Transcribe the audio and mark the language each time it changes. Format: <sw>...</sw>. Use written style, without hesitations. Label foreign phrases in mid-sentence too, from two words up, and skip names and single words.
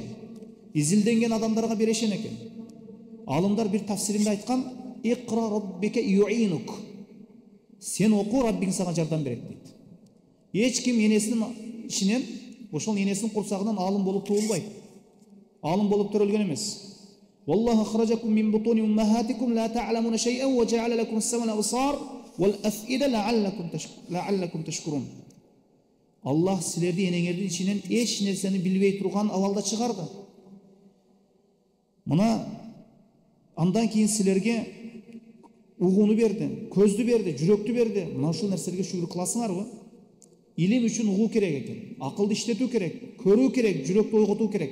<ky>Изилденген адамдарга берешен экен. Алымдар бир тафсиринде айткан:</ky> <ar>"اقرأ ربك يعينك."</ar> <ky>Сен оку, Раббиң сага жардам берет дейт. Эч ким энесинин ичинен, ошол энесинин курсагынан алым болуп туулбайт. Алым болуп төрөлгөн эмес.</ky> <ar>والله أخرجكم من بطون أمهاتكم لا تعلمون شيئا وجعل لكم السمع والأبصار والأفئدة لعلكم تشكرون.</ar> <ky>Allah силерди энеңердин ичинен эч нерсени билбей турган абалда чыгарды. Мына андан кийин силерге угууну берди, көздү берди, жүрөктү берди. Мына ушул нерселерге шүгүр кыласыңарбы? Илим үчүн угуу керек экен, акылды иштетүү керек, көрүү керек, жүрөктү ойготуу керек.</ky>